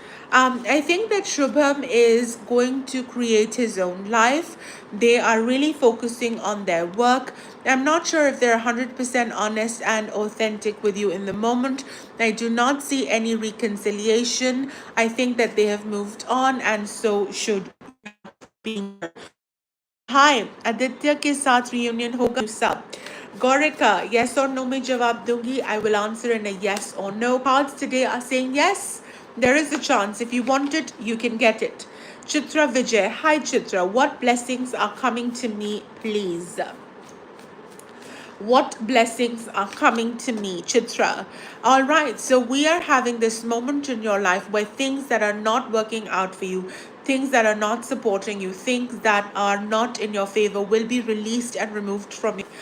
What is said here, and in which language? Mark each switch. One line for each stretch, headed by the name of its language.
English: I think that Shubham is going to create his own life. They are really focusing on their work. I'm not sure if they're 100% honest and authentic with you in the moment. I do not see any reconciliation. I think that they have moved on, and so should be.
Hindi: Hi, Aditya के साथ reunion होगा सब.
English: Gorika, yes or no
Hindi: में जवाब दूंगी.
English: I will answer in a yes or no. Cards today are saying yes. There is a chance. If you want it, you can get it. Chitra Vijay, hi Chitra. What blessings are coming to me, please? What blessings are coming to me, Chitra? All right, so we are having this moment in your life where things that are not working out for you, things that are not supporting you, things that are not in your favor will be released and removed from you.